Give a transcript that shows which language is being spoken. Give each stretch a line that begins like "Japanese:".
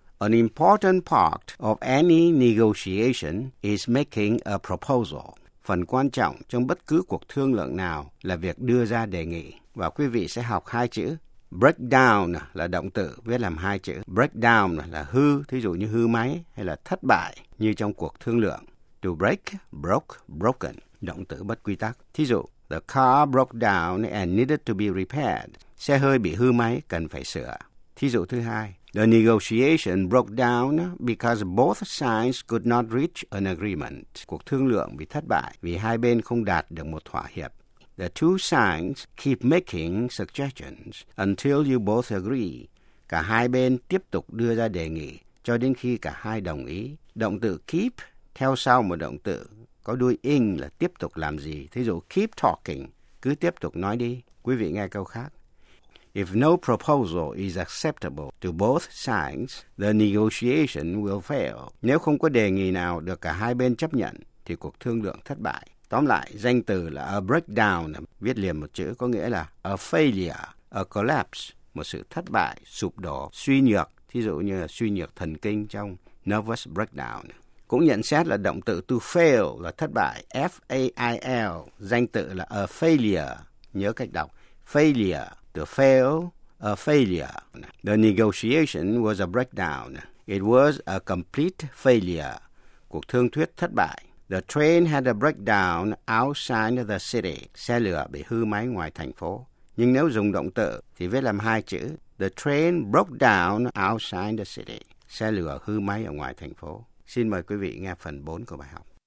English: An important part of any negotiation is making a proposal.
Vietnamese: Phần quan trọng trong bất cứ cuộc thương lượng nào là việc đưa ra đề nghị. Và quý vị sẽ học hai chữ. Break down là động từ viết làm hai chữ. Break down là hư, thí dụ như hư máy hay là thất bại như trong cuộc thương lượng. To break, broke, broken. Động từ bất quy tắc. Thí dụ,
English: the car broke down and needed to be repaired.
Vietnamese: Xe hơi bị hư máy cần phải sửa. Thí dụ thứ hai,
English: The negotiation broke down because both sides could not reach an agreement.
Vietnamese: Cuộc thương lượng bị thất bại vì hai bên không đạt được một thỏa hiệp.
English: The two sides keep making suggestions until you both agree.
Vietnamese: Cả hai bên tiếp tục đưa ra đề nghị cho đến khi cả hai đồng ý. Động từ keep theo sau một động từ có đuôi ing là tiếp tục làm gì. Thí dụ keep talking, cứ tiếp tục nói đi. Quý vị nghe câu khác.
English: If no proposal is acceptable to both sides, the negotiation will fail.
Vietnamese: Nếu không có đề nghị nào được cả hai bên chấp nhận, thì cuộc thương lượng thất bại. Tóm lại, danh từ là a breakdown, viết liền một chữ có nghĩa là
English: a failure, a collapse,
Vietnamese: một sự thất bại, sụp đổ, suy nhược, thí dụ như là suy nhược thần kinh trong nervous breakdown. Cũng nhận xét là động từ to fail là thất bại, F-A-I-L, danh từ là a failure, nhớ cách đọc, failure.
English: To fail, a failure. The negotiation was a breakdown. It was a complete failure.
Vietnamese: Cuộc thương thuyết thất bại.
English: The train had a breakdown outside the city.
Vietnamese: Xe lửa bị hư máy ngoài thành phố. Nhưng nếu dùng động từ thì viết làm hai chữ.
English: The train broke down outside the city.
Vietnamese: Xe lửa hư máy ở ngoài thành phố. Xin mời quý vị nghe phần 4 của bài học.